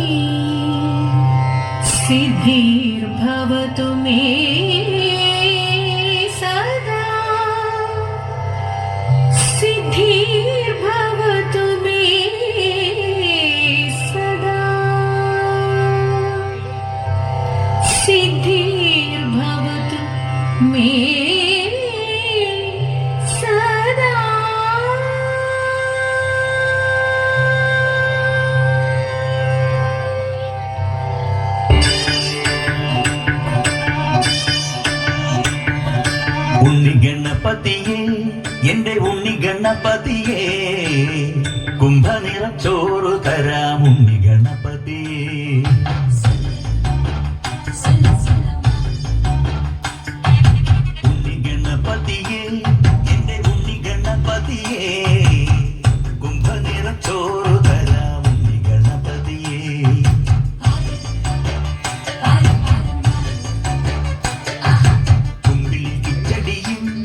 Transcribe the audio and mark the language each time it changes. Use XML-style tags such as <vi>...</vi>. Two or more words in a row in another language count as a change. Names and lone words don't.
<sa>सिद्धिर्भवतु मे सिद्धिर्भवतु मे सदा सिद्धिर्भवतु मे सदा</sa> <ml>ഉണ്ണി ഗണപതിയേ എന്റെ ഉണ്ണി ഗണപതിയേ കുംഭനിറച്ചോറ് തരാം ഉണ്ണി ഗണപതിയേ ഉണ്ണി ഗണപതിയേ എന്റെ ഉണ്ണി ഗണപതിയേ കുംഭനിറച്ചോറ് തരാം ഉണ്ണി ഗണപതിയേ കുമ്പിൽ കിച്ചടിയും</ml>